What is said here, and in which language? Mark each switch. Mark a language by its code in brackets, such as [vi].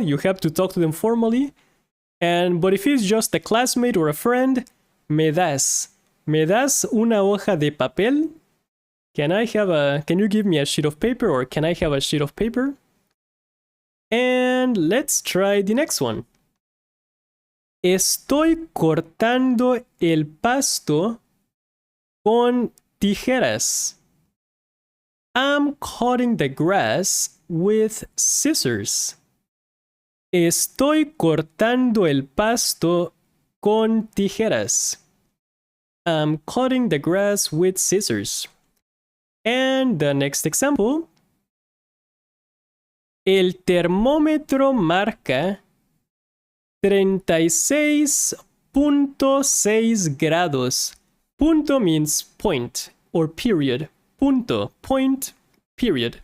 [en] You have to talk to them formally. But if it's just a classmate or a friend, [es] me das una hoja de papel? [en] Can you give me a sheet of paper, or can I have a sheet of paper? And let's try the next one. [es] Estoy cortando el pasto con tijeras. [en] I'm cutting the grass with scissors. [es] Estoy cortando el pasto con tijeras. [en] I'm cutting the grass with scissors. And the next example. [es] El termómetro marca 36.6 grados. [en] Punto means point or period. Punto, point, period.